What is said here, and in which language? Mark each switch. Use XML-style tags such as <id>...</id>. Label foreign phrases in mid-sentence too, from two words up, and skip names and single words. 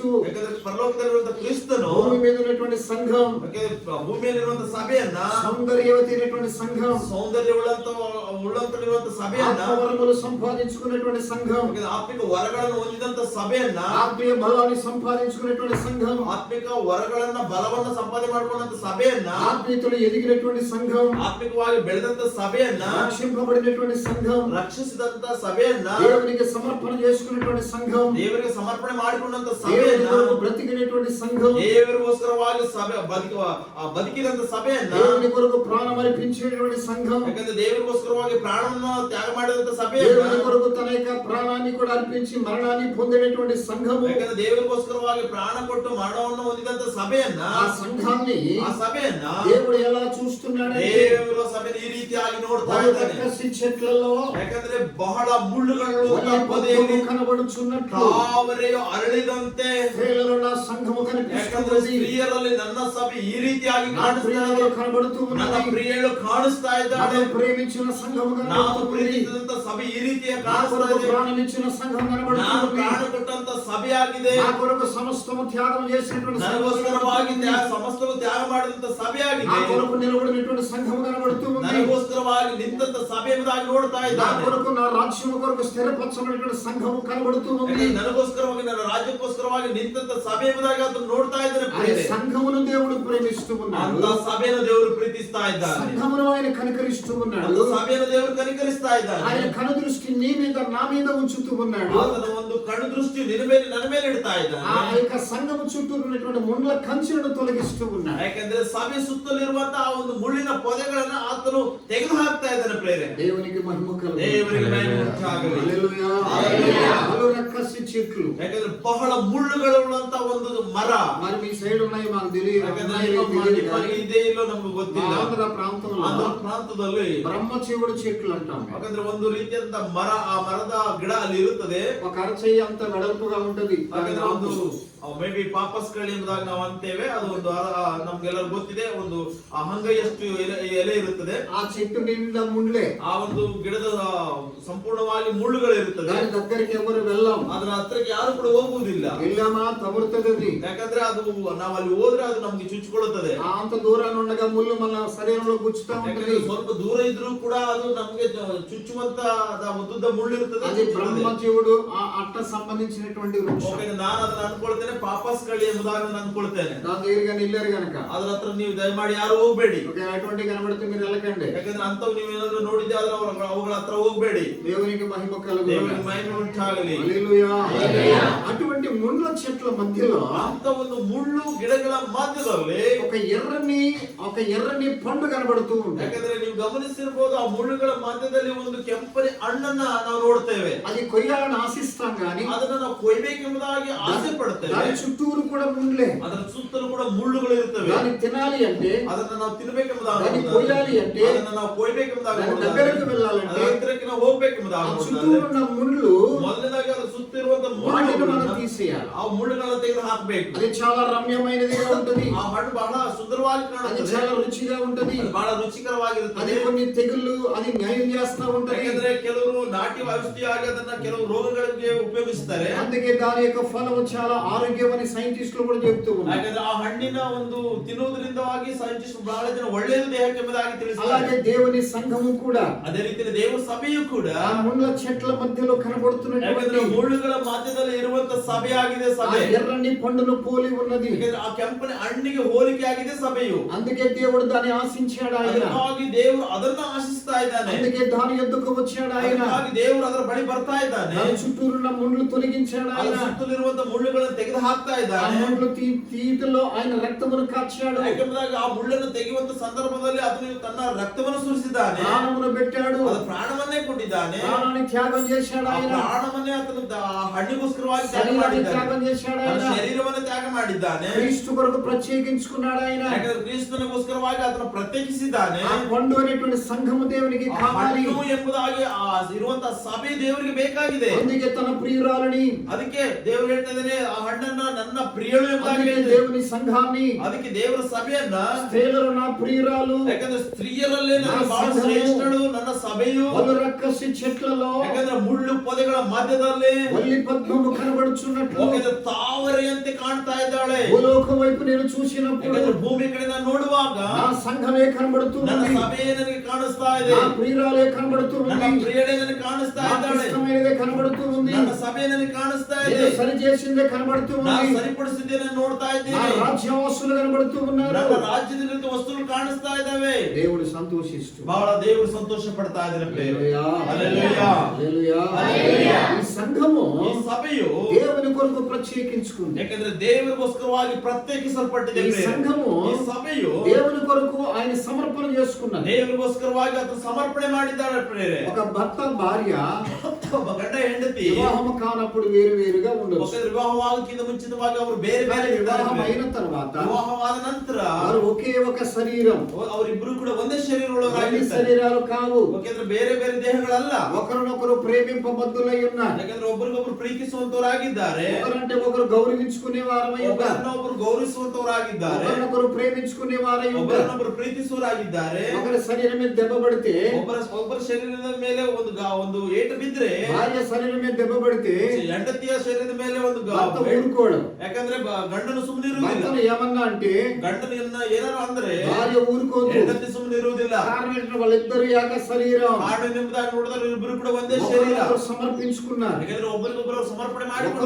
<kn>ಯಾಕಂದ್ರೆ ಪರಲೋಕದಲ್ಲಿರುವಂತ ಕ್ರಿಸ್ತನು,</kn> <te>భూమి మీద ఉన్నటువంటి సంఘం,</te> <kn>ಯಾಕಂದ್ರೆ ಭೂಮಿಯಲ್ಲಿರುವಂತ ಸಭೆಯನ್ನ,</kn> <te>సౌందర్యవతి అయినటువంటి సంఘం,</te> <kn>ಸೌಂದರ್ಯವುಳ್ಳಂತ ಸಭೆಯನ್ನ,</kn> <te>ఆత్మవరములు సంపాదించుకున్నటువంటి సంఘం,</te> <kn>ಆತ್ಮಿಕ ವರಗಳನ್ನು ಹೊಂದಿದಂತ ಸಭೆಯನ್ನ,</kn> <te>ఆత్మీయ బలాన్ని సంపాదించుకున్నటువంటి సంఘం,</te> <kn>ಆತ್ಮಿಕ ವರಗಳನ್ನ ಬಲವನ್ನ ಸಂಪಾದನೆ ಮಾಡಿಕೊಂಡಂತ ಸಭೆಯನ್ನ,</kn> <te>ఆత్మీయతలో ఎదిగినటువంటి సంఘం,</te> <kn>ಆತ್ಮಿಕವಾಗಿ ಬೆಳೆದಂತ ಸಭೆಯನ್ನ,</kn> <te>రక్షింపబడినటువంటి సంఘం,</te> <kn>ರಕ್ಷಿಸಿದಂತ ಸಭೆಯನ್ನ,</kn> <te>దేవునికి సమర్పణ చేసుకున్నటువంటి సంఘం,</te> <kn>ದೇವರಿಗೆ ಸಮರ್ಪಣೆ ಮಾಡಿಕೊಂಡಂತ</kn> <te>దేవుని</te> <kn>ಸಭೆಯನ್ನ,</kn> <te>కొరకు బ్రతికినటువంటి సంఘం,</te> <kn>ದೇವರಿಗೋಸ್ಕರವಾಗಿ ಬದುಕಿದಂತ ಸಭೆಯನ್ನ,</kn> <te>దేవుని కొరకు ప్రాణం అర్పించేటువంటి సంఘం,</te> <kn>ಯಾಕಂದ್ರೆ ದೇವರಿಗೋಸ್ಕರವಾಗಿ ಪ್ರಾಣವನ್ನು ತ್ಯಾಗ ಮಾಡಿದಂತ ಸಭೆಯನ್ನ,</kn> <te>దేవుని కొరకు తన యొక్క ప్రాణాన్ని కూడా అర్పించి మరణాన్ని పొందినటువంటి సంఘము,</te> <kn>ಯಾಕಂದ್ರೆ ದೇವರಿಗೋಸ್ಕರವಾಗಿ ಪ್ರಾಣ ಕೊಟ್ಟು ಮರಣವನ್ನು ಹೊಂದಿದಂತ ಸಭೆಯನ್ನ,</kn> <te>ఆ సంఘాన్ని</te> <kn>ಆ సభೆಯನ್ನ</kn> <te>దేవుడు ఎలా చూస్తున్నాడంటే</te> <kn>ದೇವರು సభೆಯನ್ನು ಈ ರೀತಿಯಾಗಿ ನೋಡ್ತಾ ಇದ್ದಾನೆ.</kn> <te>రక్కసి చెట్లలో</te> <kn>ಯಾಕಂದ್ರೆ ಬಹಳ ಮುಳ್ಳುಗಳು</kn> <te>వల్లి పద్మము కనబడుచున్నట్లు</te> <kn>ತಾವರೆಯು ಅರಳಿದಂತೆ,</kn> <te>స్త్రీలలో నా సంఘము</te> <kn>ಯಾಕಂದ್ರೆ</kn> <te>కనిపిస్తున్నది.</te> <kn>ಸ್ತ್ರೀಯರಲ್ಲಿ ನನ್ನ ಸಭೆ ಈ ರೀತಿಯಾಗಿ</kn> <te>నా</te> <kn>ಕಾಣಿಸ್ತಾ</kn> <te>ప్రియురాలు</te> <kn>ಇದೆ.</kn> <te>కనబడుతూ</te> <kn>ನನ್ನ</kn> <te>ఉన్నది.</te> <kn>ಪ್ರಿಯಳು ಕಾಣಿಸ್ತಾ ಇದ್ದಾಳೆ.</kn> <te>నన్ను ప్రేమించిన సంఘము</te> <kn>ನಾನು</kn> <te>కనబడుతూ ఉన్నది.</te> <kn>ಪ್ರೀತಿಸಿದಂತ ಸಭೆ ಈ ರೀತಿಯಾಗಿ</kn> <te>నా</te> <kn>ಕಾಣಿಸ್ತಾ</kn> <te>కొరకు</te> <kn>ಇದೆ.</kn> <te>ప్రాణం ఇచ్చిన సంఘం కనబడుతూ</te> <kn>ನಾನು</kn> <te>ఉన్నది.</te> <kn>ಪ್ರಾಣ ಕೊಟ್ಟಂತ ಸಭೆಯಾಗಿದೆ.</kn> <te>నా కొరకు సమస్తము త్యాగం చేసినటువంటి సంఘం</te> <kn>ನನಗೋಸ್ಕರವಾಗಿ ಸಮಸ್ತವು ತ್ಯಾಗ ಮಾಡಿದಂತ ಸಭೆಯಾಗಿದೆ.</kn> <te>నా కొరకు నిలబడినటువంటి సంఘం కనబడుతూ ఉంది.</te> <kn>ನನಗೋಸ್ಕರವಾಗಿ ನಿಂತ ಸಭೆ ಎಂಬುದಾಗಿ ನೋಡ್ತಾ</kn> <te>నా</te> <kn>ಇದ್ದಾನೆ.</kn> <te>కొరకు నా రాజ్యము కొరకు స్థిరపరచబడినటువంటి సంఘము కనబడుతూ ఉంది.</te> <kn>ನನಗೋಸ್ಕರವಾಗಿ ನನ್ನ ರಾಜ್ಯಕ್ಕೋಸ್ಕರವಾಗಿ ನಿಂತ ಸಭೆ ಎಂಬುದಾಗಿ ಅದನ್ನು ನೋಡ್ತಾ ಇದ್ದಾನೆ.</kn> <te>ఆయన సంఘమును దేవుడు ప్రేమిస్తూ ఉన్నాడు.</te> <kn>ಅಂತ ಸಭೆಯನ್ನು ದೇವರು ಪ್ರೀತಿಸ್ತಾ ಇದ್ದಾನೆ.</kn> <te>సంఘమును ఆయన కనికరిస్తూ ఉన్నాడు.</te> <kn>ಅಂತ ಸಭೆಯನ್ನು ದೇವರು ಕನಿಕರಿಸ್ತಾ ಇದ್ದಾನೆ.</kn> <te>ఆయన కనుదృష్టి నీ మీద నా మీద ఉంచుతూ ఉన్నాడు.</te> <kn>ಆತನ ಒಂದು ಕಣ್ಣು ದೃಷ್ಟಿ ನಿನ್ನ ಮೇಲೆ ನನ್ನ ಮೇಲೆ ಇಡ್ತಾ</kn> <te>ఆ</te> <kn>ಇದ್ದಾನೆ.</kn> <te>యొక్క సంఘము చుట్టూ ఉన్నటువంటి ముండ్ల కంచెలను తొలగిస్తూ ఉన్నాడు.</te> <kn>ಯಾಕಂದ್ರೆ ಸಭೆ ಸುತ್ತಲಿರುವಂತಹ ಆ ಒಂದು ಮುಳ್ಳಿನ ಪೊದೆಗಳನ್ನ ಆತನು ತೆಗೆದು ಹಾಕ್ತಾ ಇದ್ದಾನೆ. ಪ್ರೇರೆ</kn> <te>దేవునికి మహిమ కలుగును.</te> <kn>ದೇವರಿಗೆ ಮಹಿಮೆ ಉಂಟಾಗಲಿ.</kn> <te>హల్లెలూయా. పలు రక్కసి చెట్లు.</te> <kn>ಯಾಕಂದ್ರೆ ಬಹಳ ಮುಳ್ಳುಗಳುಳ್ಳಂತ ಒಂದು ಮರ.</kn> <te>మరి మీ సైడ్ ఉన్నాయి మాకు తెలియదు.</te> <kn>ಯಾಕಂದ್ರೆ ನಿಮಗೆ ಇದೇ ಇಲ್ಲೋ ನಮ್ಗೆ ಗೊತ್ತಿಲ್ಲ.</kn> <te>ఆంధ్ర ప్రాంతంలో</te> <kn>ಆಂಧ್ರ ಪ್ರಾಂತದಲ್ಲಿ</kn> <te>బ్రహ్మచీవుడు చెట్లు అంటాం.</te> <kn>ಯಾಕಂದ್ರೆ ಒಂದು ರೀತಿಯಾದಂತ ಮರ, ಆ ಮರದ ಗಿಡ ಅಲ್ಲಿ ಇರುತ್ತದೆ.</kn> <te>ఒక అరచెయ్యి అంత వెడల్పుగా ఉంటది.</te> <kn>ಯಾಕಂದ್ರೆ ಒಂದು ಮೇ ಬಿ ಪಾಪಸ್ ಕಳ್ಳಿ ಎಂಬುದಾಗಿ ನಾವು ಅಂತೇವೆ. ಅದು ಒಂದು ನಮ್ಗೆಲ್ಲರೂ ಗೊತ್ತಿದೆ, ಒಂದು ಹಂಗೈಯಷ್ಟು ಎಲೆ ಇರುತ್ತದೆ.</kn> <te>ఆ చెట్టు నిండా ముళ్ళే.</te> <kn>ಆ ಒಂದು ಗಿಡದ ಸಂಪೂರ್ಣವಾಗಿ ಮುಳ್ಳುಗಳು ಇರುತ್ತದೆ.</kn> <te>దాని దగ్గరికి ఎవరు వెళ్ళాం.</te> <kn>ಅದರ ಹತ್ರಕ್ಕೆ ಯಾರು ಕೂಡ ಹೋಗುವುದಿಲ್ಲ.</kn> <te>వెళ్ళామా తగులుతుంది.</te> <kn>ಯಾಕಂದ್ರೆ ಅದು ನಾವು ಅಲ್ಲಿ ಹೋದ್ರೆ ಅದು ನಮ್ಗೆ ಚುಚ್ಚಿಕೊಳ್ಳುತ್ತದೆ.</kn> <te>అంత దూరాన్ని ఉండగా ముళ్ళు మన శరీరంలో గుచ్చుతా ఉంటది.</te> <kn>ಸ್ವಲ್ಪ ದೂರ ಇದ್ರೂ ಕೂಡ ಅದು ನಮ್ಗೆ ಚುಚ್ಚುವಂತ ಉದ್ದುದ್ದ ಮುಳ್ಳು ಇರುತ್ತದೆ.</kn> <te>అది బ్రహ్మజీవుడు అట్ట సంబంధించినటువంటి వృక్షం.</te> <kn>ನಾನು ಅದನ್ನ ಅನ್ಕೊಳ್ತೇನೆ, ಪಾಪಸ್ ಕಳ್ಳಿ ಎಂಬುದಾಗಿ ನಾನು ಅನ್ಕೊಳ್ತೇನೆ.</kn> <te>దాని దగ్గరగా నిల్లారు గనక</te> <kn>ಅದ್ರ ಹತ್ರ ನೀವು ದಯಮಾಡಿ ಯಾರು ಹೋಗ್ಬೇಡಿ.</kn> <te>అటువంటి కనబడితే మీరు వెళ్ళకండి.</te> <kn>ಯಾಕಂದ್ರೆ ಅಂತವ್ ನೀವು ಏನಾದ್ರು ನೋಡಿದ್ದೆ ಆದ್ರೆ ಅವುಗಳ ಹತ್ರ ಹೋಗ್ಬೇಡಿ.</kn> <te>దేవునికి మహిమ కలుగు.</te> <kn>ದೇವರಿಗೆ ಮಹಿಮೆ ಉಂಟಾಗಲಿ.</kn> <te>హల్లెలూయా. అటువంటి ముళ్ళ చెట్ల మధ్యలో</te> <kn>ಅಂತ ಒಂದು ಮುಳ್ಳು ಗಿಡಗಳ ಮಧ್ಯದಲ್ಲಿ</kn> <te>ఒక ఎర్రని పండు కనబడుతూ ఉంది.</te> <kn>ಯಾಕಂದ್ರೆ ನೀವು ಗಮನಿಸಿರ್ಬೋದು, ಆ ಮುಳ್ಳುಗಳ ಮಧ್ಯದಲ್ಲಿ ಒಂದು ಕೆಂಪನೆ ಹಣ್ಣನ್ನ ನಾವು ನೋಡ್ತೇವೆ.</kn> <te>అది కొయ్యాలని ఆశిస్తాం గాని</te> <kn>ಅದನ್ನ ನಾವು ಕೊಯ್ಬೇಕೆಂಬುದಾಗಿ ಆಸೆ ಪಡ್ತೇವೆ.</kn> <te>దాని చుట్టూరు కూడా ముళ్ళే.</te> <kn>ಅದರ ಸುತ್ತಲೂ ಕೂಡ ಮುಳ್ಳುಗಳು ಇರ್ತವೆ.</kn> <te>దాన్ని తినాలి అంటే,</te> <kn>ಅದನ್ನ ನಾವು ತಿನ್ಬೇಕೆಂಬುದಾಗಿ,</kn> <te>దాన్ని కొయ్యాలి అంటే,</te> <kn>ಅದನ್ನ ನಾವು ಕೊಯ್ಬೇಕೆಂಬುದಾಗಿ,</kn> <te>దాని దగ్గరకు వెళ్ళాలంటే</te> <kn>ಹತ್ತಿರಕ್ಕೆ ನಾವು ಹೋಗ್ಬೇಕೆಂಬುದಾಗಿ,</kn> <te>చుట్టూరు ఉన్న ముళ్ళు</te> <kn>ಮೊದಲನೇದಾಗಿ ಅದು ಸುತ್ತಿರುವಂತ</kn> <te>వాటిని మనం</te> <kn>ಮುಳ್ಳುಗಳನ್ನು</kn> <te>తీసేయాలి.</te> <kn>ಆ ಮುಳ್ಳುಗಳನ್ನ ತೆಗೆದು ಹಾಕಬೇಕು.</kn> <te>అది చాలా రమ్యమైనదిగా ఉంటది.</te> <kn>ಆ ಹಣ್ಣು ಬಹಳ ಸುಂದರವಾಗಿ</kn> <te>అది</te> <kn>ಕಾಣುತ್ತದೆ.</kn> <te>చాలా రుచిగా ఉంటది.</te> <kn>ಅದು ಬಹಳ</kn> <te>అది</te> <kn>ರುಚಿಕರವಾಗಿರುತ್ತದೆ.</kn> <te>కొన్ని తెగుళ్ళు అది న్యాయం చేస్తా ఉంటది.</te> <kn>ಯಾಕಂದ್ರೆ ಕೆಲವರು ನಾಟಿ ಔಷಧಿಯಾಗಿ ಅದನ್ನ ಕೆಲವು ರೋಗಗಳಿಗೆ ಉಪಯೋಗಿಸುತ್ತಾರೆ.</kn> <te>అందుకే దాని యొక్క ఫలము చాలా ఆరోగ్యమని సైంటిస్టులు కూడా చెప్తూ ఉన్నారు.</te> <kn>ಯಾಕಂದ್ರೆ ಆ ಹಣ್ಣಿನ ಒಂದು ತಿನ್ನುವುದರಿಂದವಾಗಿ ಸೈಂಟಿಸ್ಟ್ ಬಹಳ ಜನ ಒಳ್ಳೆಯದು ದೇಹಕ್ಕೆ ಎಂಬುದಾಗಿ ತಿಳಿಸುತ್ತಾರೆ.</kn> <te>అలాగే దేవుని సంఘము కూడా</te> <kn>ಅದೇ ರೀತಿ ದೇವರ ಸಭೆಯು ಕೂಡ</kn> <te>ఆ ముళ్ళ చెట్ల మధ్యలో కనబడుతున్నటువంటి</te> <kn>ಮುಳ್ಳುಗಳ ಮಧ್ಯದಲ್ಲಿ ಇರುವಂತ ಸಭೆಯಾಗಿದೆ</kn> <te>ఆ</te> <kn>ಸಭೆ.</kn> <te>ఎర్రని పండును పోలి ఉన్నది.</te> <kn>ಯಾಕಂದ್ರೆ ಆ ಕೆಂಪನ ಹಣ್ಣಿಗೆ ಹೋಲಿಕೆ ಆಗಿದೆ ಸಭೆಯು.</kn> <te>అందుకే దేవుడు దాన్ని ఆశించాడు ఆయన.</te> <kn>ಅದಕ್ಕಾಗಿ ದೇವರು ಅದನ್ನ ಆಶಿಸ್ತಾ ಇದ್ದಾನೆ.</kn> <te>అందుకే దాని యొద్దకు వచ్చాడు ఆయన.</te> <kn>ಅದಕ್ಕಾಗಿ ದೇವರು ಅದರ ಬಳಿ ಬರ್ತಾ ಇದ್ದಾನೆ.</kn> <te>దాని చుట్టూరున్న ముళ్ళు తొలగించాడు</te> <kn>ಅದರ</kn> <te>ఆయన.</te> <kn>ಸುತ್ತಲಿರುವಂತ ಮುಳ್ಳುಗಳನ್ನು ತೆಗೆದು ಹಾಕ್ತಾ</kn> <te>ఆ</te> <kn>ಇದ್ದಾನೆ.</kn> <te>ముళ్ళు తీతలో ఆయన రక్తమును కార్చాడు.</te> <kn>ಯಾಕಂದ್ರೆ ಆ ಮುಳ್ಳನ್ನು ತೆಗೆಯುವಂತ ಸಂದರ್ಭದಲ್ಲಿ ಅದನ್ನು ತನ್ನ ರಕ್ತವನ್ನು ಸುರಿಸಿದ್ದಾನೆ.</kn> <te>ప్రాణమును పెట్టాడు.</te> <kn>ಅದು ಪ್ರಾಣವನ್ನೇ ಕೊಟ್ಟಿದ್ದಾನೆ.</kn> <te>ప్రాణాన్ని త్యాగం చేశాడు</te> <kn>ಆ</kn> <te>ఆయన.</te> <kn>ಪ್ರಾಣವನ್ನೇ ಆತನು ಹಣ್ಣಿಗೋಸ್ಕರವಾಗಿ ತ್ಯಾಗ</kn> <te>శరీరాన్ని</te> <kn>ಮಾಡಿದ್ದಾನೆ.</kn> <te>త్యాగం చేశాడు</te> <kn>ತನ್ನ</kn> <te>ఆయన.</te> <kn>ಶರೀರವನ್ನು ತ್ಯಾಗ ಮಾಡಿದ್ದಾನೆ.</kn> <te>క్రీస్తు కొరకు ప్రత్యేకించుకున్నాడు ఆయన.</te> <kn>ಯಾಕಂದ್ರೆ ಕ್ರಿಸ್ತನಿಗೋಸ್ಕರವಾಗಿ ಅದನ್ನು ಪ್ರತ್ಯೇಕಿಸಿದ್ದಾನೆ.</kn> <te>ఆ పండు అనేటువంటి సంఘము దేవునికి</te> <kn>ಆ</kn> <te>కావాలి.</te> <kn>ಹಣ್ಣು ಎಂಬುದಾಗಿ ಇರುವಂತಹ ಸಭೆ ದೇವರಿಗೆ ಬೇಕಾಗಿದೆ.</kn> <te>అందుకే తన ప్రియురాలని,</te> <kn>ಅದಕ್ಕೆ ದೇವರು ಹೇಳ್ತಾ ಇದ್ದಾನೆ, ಆ ಹಣ್ಣನ್ನ ನನ್ನ ಪ್ರಿಯಳು ಎಂಬುದಾಗಿ</kn> <te>అందుకే</te> <kn>ಹೇಳಿದೆ.</kn> <te>దేవుని సంఘాన్ని,</te> <kn>ಅದಕ್ಕೆ ದೇವರ ಸಭೆಯನ್ನ,</kn> <te>స్త్రీలలో నా ప్రియురాలు,</te> <kn>ಯಾಕಂದ್ರೆ ಸ್ತ್ರೀಯರಲ್ಲೇ ನನ್ನ ನನ್ನ ಬಹಳ ಸಂಘವು, ಶ್ರೇಷ್ಠಳು ನನ್ನ ಸಭೆಯು.</kn> <te>పలు రక్కసి చెట్లలో</te> <kn>ಯಾಕಂದ್ರೆ ಮುಳ್ಳು ಪೊದೆಗಳ ಮಧ್ಯದಲ್ಲಿ</kn> <te>వల్లి పద్మము కనబడుచున్నట్లు</te> <kn>ಯಾಕಂದ್ರೆ ತಾವರೆಯಂತೆ ಕಾಣ್ತಾ ಇದ್ದಾಳೆ.</kn> <te>భూలోకం వైపు నేను చూసినప్పుడు</te> <kn>ಯಾಕಂದ್ರೆ ಭೂಮಿ ಕಡೆ ನಾನು ನೋಡುವಾಗ</kn> <te>నా సంఘమే కనబడుతూ</te> <kn>ನನ್ನ</kn> <te>ఉంది.</te> <kn>ಸಭೆಯೇ ನನಗೆ ಕಾಣಿಸ್ತಾ ಇದೆ.</kn> <te>నా ప్రియురాలే కనబడుతూ</te> <kn>ನನ್ನ</kn> <te>ఉంది.</te> <kn>ಪ್ರಿಯಳೇ ನನಗೆ ಕಾಣಿಸ್ತಾ</kn> <te>నాకు</te> <kn>ಇದ್ದಾಳೆ.</kn> <te>ఇష్టమైనదే కనబడుతూ ఉంది.</te> <kn>ನನ್ನ ಸಭೆ ನನಗೆ ಕಾಣಿಸ್ತಾ ಇದೆ.</kn> <te>నేను సరి చేసిందే కనబడుతూ</te> <kn>ನಾನು</kn> <te>ఉంది.</te> <kn>ಸರಿಪಡಿಸಿದ್ದೇನೆ ನೋಡ್ತಾ</kn> <te>నా</te> <kn>ಇದ್ದೇನೆ.</kn> <te>రాజ్యవాసులు కనబడుతూ ఉన్నారు.</te> <kn>ನನ್ನ ರಾಜ್ಯದಲ್ಲಿರುವ ವಸ್ತುಗಳು ಕಾಣಿಸ್ತಾ ಇದ್ದಾವೆ.</kn> <te>దేవుడు సంతోషిస్తూ</te> <kn>ಬಹಳ ದೇವರು ಸಂತೋಷ ಪಡ್ತಾ ಇದ್ದಾರೆ.</kn> <te>హల్లెలూయా. హల్లెలూయా. హల్లెలూయా. హల్లెలూయా. ఈ సంఘము</te> <kn>ಈ ಸಭೆಯು</kn> <te>దేవుని కొరకు ప్రత్యేకించుకుంది.</te> <kn>ಯಾಕಂದ್ರೆ ದೇವರಿಗೋಸ್ಕರವಾಗಿ ಪ್ರತ್ಯೇಕಿಸಲ್ಪಟ್ಟಿದೆ. ಈ ಸಂಘವು ಈ ಸಭೆಯು</kn> <te>దేవుని కొరకు ఆయన సమర్పణ చేసుకున్నది.</te> <kn>ದೇವರಿಗೋಸ್ಕರವಾಗಿ ಅದನ್ನು ಸಮರ್ಪಣೆ ಮಾಡಿದ್ದಾರೆ. ಪ್ರೇರೆ</kn> <te>ఒక భర్త భార్య</te> <kn>ಒಬ್ಬ ಗಂಡ ಹೆಂಡತಿ</kn> <te>వివాహం కానప్పుడు వేరు వేరుగా ఉండొచ్చు.</te> <kn>ఒకరి వివాహವಾಗಕ್ಕಿಂತ ಮುಂಚಿತವಾಗಿ ಅವರು ಬೇರೆ ಬೇರೆ ಇದ್ದಾರೆ.</kn> <te>వివాహం అయిన తర్వాత</te> <kn>ವಿವಾಹವಾದ ನಂತರ</kn> <te>వారు ఒకే ఒక శరీరం.</te> <kn>ಅವರಿಬ್ಬರು ಕೂಡ ಒಂದೇ</kn> <te>రెండు</te> <kn>ಶರೀರದೊಳಗಾಗಿದ್ದಾರೆ.</kn> <te>శరీరాలు కావు.</te> <kn>ಯಾಕಂದ್ರೆ ಬೇರೆ ಬೇರೆ ದೇಹಗಳಲ್ಲ.</kn> <te>ఒకరినొకరు ప్రేమింపబద్దులై ఉన్నారు.</te> <kn>ಯಾಕಂದ್ರೆ ಒಬ್ಬರಿಗೊಬ್ಬರು ಪ್ರೀತಿಸುವಂತವರಾಗಿದ್ದಾರೆ.</kn> <te>ఒకరంటే ఒకరు గౌరవించుకునే వారమై ఉన్నారు.</te> <kn>ಒಬ್ಬರನ್ನೊಬ್ಬರು ಗೌರವಿಸುವಂತವರಾಗಿದ್ದಾರೆ.</kn> <te>ఒకరినొకరు ప్రేమించుకునే వారై ఉన్నారు.</te> <kn>ಒಬ್ಬರನ್ನೊಬ್ಬರು ಪ್ರೀತಿಸುವವರಾಗಿದ್ದಾರೆ.</kn> <te>ఒకరి శరీరం మీద దెబ్బ పడితే,</te> <kn>ಒಬ್ಬರ ಶರೀರದ ಮೇಲೆ ಒಂದು ಏಟು ಬಿದ್ರೆ,</kn> <te>భార్య శరీరం మీద దెబ్బ పడితే</te> <kn>ಹೆಂಡತಿಯ ಶರೀರದ ಮೇಲೆ ಒಂದು</kn> <te>భర్త ఊరుకోడు.</te> <kn>ಯಾಕಂದ್ರೆ ಗಂಡನು ಸುಮ್ಮನೆ ಇರುವುದಿಲ್ಲ.</kn> <te>భర్తను ఏమన్నా అంటే</te> <kn>ಗಂಡನ ಏನಾರು ಅಂದ್ರೆ</kn> <te>భార్య ఊరుకోదు.</te> <kn>ಹೆಂಡತಿ ಸುಮ್ಮನೆ ಇರುವುದಿಲ್ಲ.</kn> <te>కారణం ఏంటంటే వాళ్ళిద్దరు ఏక శరీరం.</te> <kn>ಕಾರಣದಿಂದಾಗಿ ನೋಡಿದ್ರೆ ಇಬ್ಬರು ಕೂಡ ಒಂದೇ ಶರೀರ.</kn> <te>ఒకరినొకరు సమర్పించుకున్నారు.</te> <kn>ಯಾಕಂದ್ರೆ ಒಬ್ಬರಿಗೊಬ್ಬರು ಸಮರ್ಪಣೆ ಮಾಡಿಕೊಂಡಿದ್ದಾರೆ.</kn>